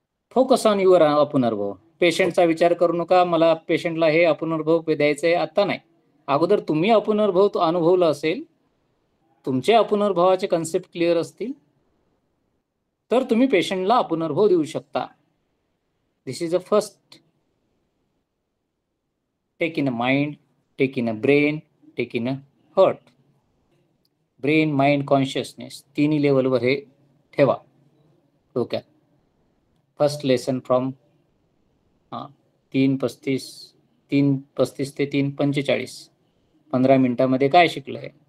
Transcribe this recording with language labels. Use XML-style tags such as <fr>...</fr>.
<en>focus on your</en> <mr>अपुनर्भव. पेशंटचा विचार करू नका, मला पेशंटला हे अपुनर्भव द्यायचंय, आता नाही. अगोदर तुम्ही अपुनर्भव अनुभवलं असेल, तुमचे अपुनर्भवाचे कन्सेप्ट क्लिअर असतील, तर तुम्ही पेशंटला अपुनर्भव देऊ शकता.</mr> <en>This is a first. Take in a mind, take in a brain, take in a heart.</en> <mr>Brain, mind, consciousness तिन्ही लेवलवर हे ठेवा डोक्यात. फर्स्ट लेसन फ्रॉम 3:35 ते 3:45 15 मिनिटांमध्ये काय शिकलंय.</mr>